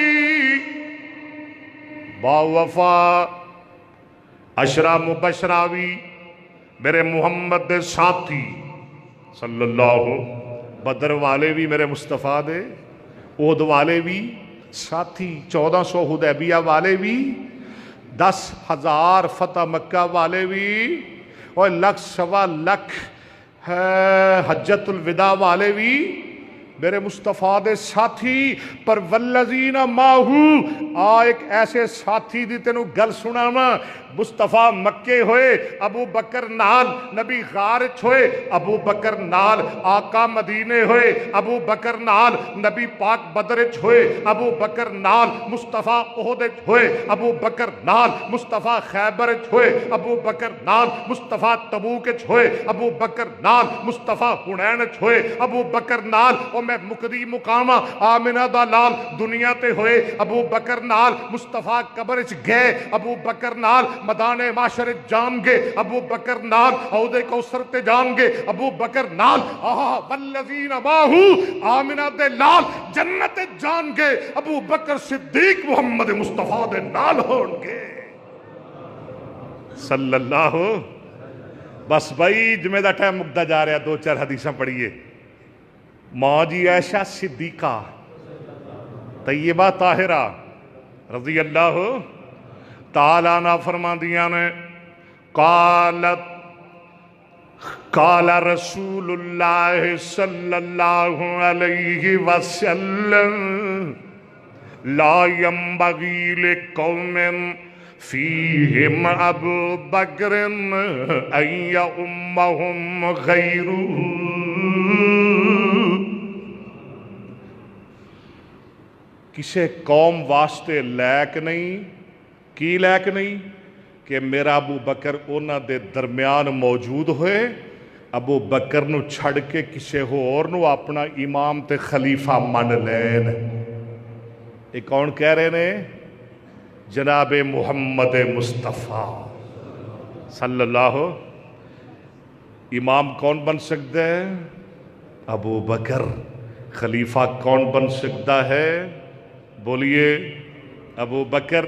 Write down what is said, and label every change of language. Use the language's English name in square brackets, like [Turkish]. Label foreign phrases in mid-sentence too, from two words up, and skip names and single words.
[Punjabi] با وفا، عشرہ مبشراوی میرے محمد دے ساتھی [Arabic] صلی اللہ، [Punjabi] بدر والے بھی میرے مصطفیٰ دے، احد والے بھی ساتھی، 1400 حدیبیہ والے بھی، 10,000 فتح مکہ والے بھی، اور 1,00,000 حجت الوداع والے بھی میرے مصطفیٰ دے ساتھی۔ پر [Arabic] والذین معہ، [Punjabi] ایک ایسے ساتھی دی تینوں گل سنانا، مصطفیٰ مکے ہوئے، ابو بکر نال نبی غارچ ہوئے، ابو بکر نال آقا مدینے ہوئے، ابو بکر نال نبی پاک بدرچ ہوئے، ابو بکر نال مصطفیٰ احدچ ہوئے، ابو بکر نال مصطفیٰ خیبرچ ہوئے، ابو بکر نال مصطفیٰ تبوکچ ہوئے، ابو بکر نال مصطفیٰ حنینچ ہوئے، ابو بکر نال میں مقدی مقامہ آمنہ دا لال دنیا تے ہوئے، ابو بکر نال مصطفیٰ قبرچ گئے، ابو بکر نال مدان معاشر جان گے، ابو بکر نال عہد کوثر تے جان گے، ابو بکر نال [Arabic] والذین معہ [Punjabi] آمنہ دے لال جنت جان گے، ابو بکر صدیق محمد مصطفیٰ دے نال ہون گے [Arabic] صلی اللہ۔ [Punjabi] بس بھائی جمعہ دا ٹائم مکدا جا رہا، 2-4 حدیثاں پڑھیے۔ ماں جی عائشہ صدیقہ طیبہ طاہرہ [Arabic] رضی اللہ تعالیٰ عنہ [Punjabi] فرماندیاں نے، [Arabic] قال رسول اللہ صلی اللہ علیہ وسلم لا ينبغي لقوم فیہم ابو بکر ان یؤمہم غیرہ، [Punjabi] کسے قوم واسطے لائق نہیں، کی لائق نہیں کہ میرا ابو بکر انہاں دے درمیان موجود ہوئے، ابو بکر نو چھڑ کے کسے ہور نو اپنا امام تے خلیفہ من لین۔ یہ کون کہہ رہے نے؟ جناب محمد مصطفیٰ [Arabic] صلی اللہ۔ [Urdu] امام کون بن سکتا ہے؟ ابو بکر۔ خلیفہ کون بن سکتا ہے؟ بولیے ابو بکر۔